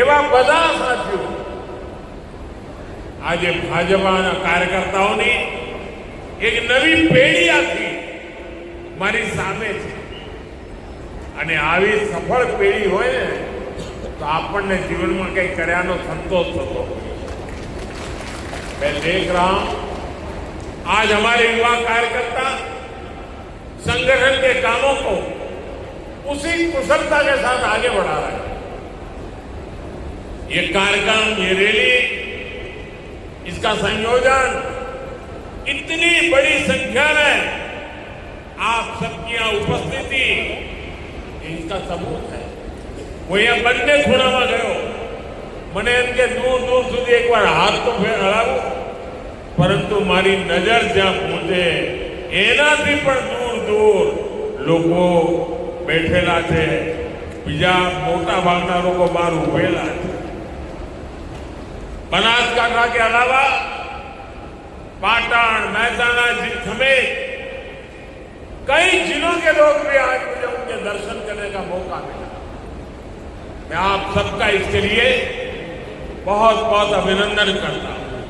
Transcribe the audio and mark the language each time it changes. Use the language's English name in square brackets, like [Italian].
[Gujarati] એવા બધા સાથીઓ આજે ભાજપાના કાર્યકર્તાઓની એક નવી પેઢી આખી મારી સામે છે અને આવી સફળ પેઢી હોય ને તો આપણને જીવનમાં કંઈ કર્યાનો સંતોષ થતો હોય। [Hindi] मैं देख रहा हूं आज हमारे युवा कार्यकर्ता संगठन के कामों को उसी कुशलता के साथ आगे बढ़ा रहे हैं। ये कार्यक्रम, ये रैली, इसका संयोजन इतनी बड़ी संख्या में आप सबकी यहाँ उपस्थिति इसका सबूत है। वो यहाँ [Gujarati] બંને ખૂણામાં ગયો, મને એમ કે દૂર દૂર સુધી એકવાર હાથ તો હલાવું, પરંતુ મારી નજર જ્યાં પહોંચે એનાથી પણ દૂર દૂર લોકો બેઠેલા છે। બીજા મોટા ભાગના લોકો બહાર ઉભેલા છે। [Hindi] बनासकांठा के अलावा पाटण, મહેસાણા समेत कई जिलों के लोग भी आज मुझे उनके दर्शन करने का मौका मिला। मैं आप सबका इसके लिए बहुत बहुत अभिनंदन करता हूं।